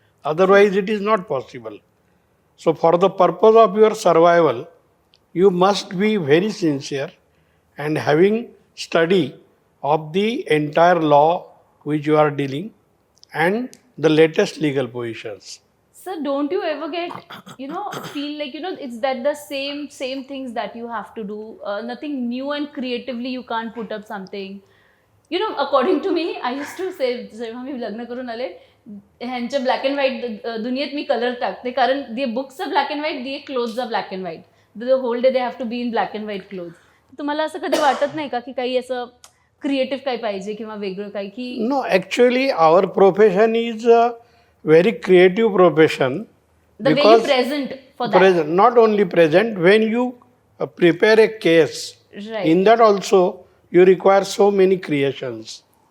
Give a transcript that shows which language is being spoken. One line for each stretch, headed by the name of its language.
English: Otherwise, it is not possible. So for the purpose of your survival, you must be very sincere and having study of the entire law which you are dealing and the latest legal positions. Sir, don't you ever get, feel like, it's that the same things that you have to do, nothing new and creatively you can't put up something. According to me, I used to say,
Marathi: जेव्हा मी लग्न करून आले, ह्यांच्या black and white दुनियेत मी colour टाकते कारण
English: They books are black and white, they clothes are black and white. The whole day they have to be in black and white cloth.
Marathi: तुम्हाला असं कधी वाटत नाही का की काही असं क्रिएटिव्ह काही पाहिजे किंवा वेगळं काही की?
English: No, actually our profession is a very creative profession. The way you present for that. Present, not only present, when you prepare a case, Right. in that also you require so many creations.